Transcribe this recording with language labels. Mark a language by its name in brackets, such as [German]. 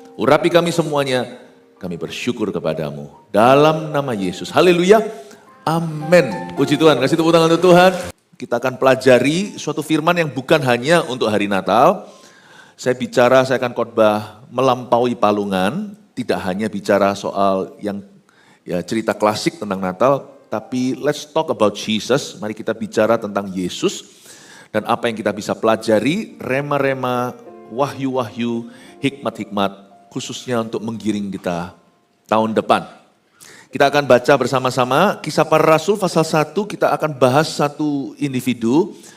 [Indonesian] Urapi kami semuanya, kami bersyukur kepadamu dalam nama Yesus. Haleluya. Amin. Puji Tuhan. Kasih tepuk tangan untuk Tuhan. Kita akan pelajari suatu firman yang bukan hanya untuk hari Natal. Saya akan khotbah melampaui palungan. Tidak hanya bicara soal yang cerita klasik tentang Natal. [English] Tapi let's talk about Jesus. [Indonesian] Mari kita bicara tentang Yesus. Dan apa yang kita bisa pelajari. Rema-rema, wahyu-wahyu, hikmat-hikmat. Khususnya untuk menggiring kita tahun depan. Kita akan baca bersama-sama Kisah Para Rasul pasal 1, kita akan bahas satu individu.